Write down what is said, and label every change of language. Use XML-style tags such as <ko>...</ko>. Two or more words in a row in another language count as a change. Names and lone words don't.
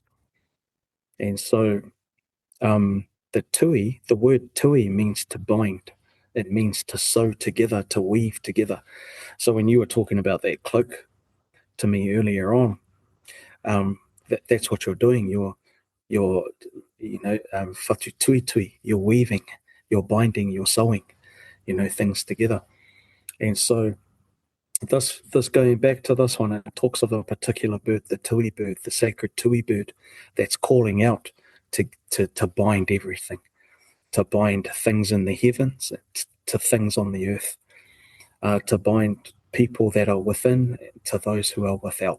<en>And so the word tui means to bind. It means to sew together, to weave together. So when you were talking about that cloak to me earlier on, that's what you're doing. You're</en> <mi>whatu tui tui.</mi> <en>You're weaving, you're binding, you're sewing, things together. And so this going back to this one, it talks of a particular bird, the tui bird, the sacred tui bird, that's calling out to bind everything, to bind things in the heavens, to things on the earth, to bind people that are within to those who are without.</en>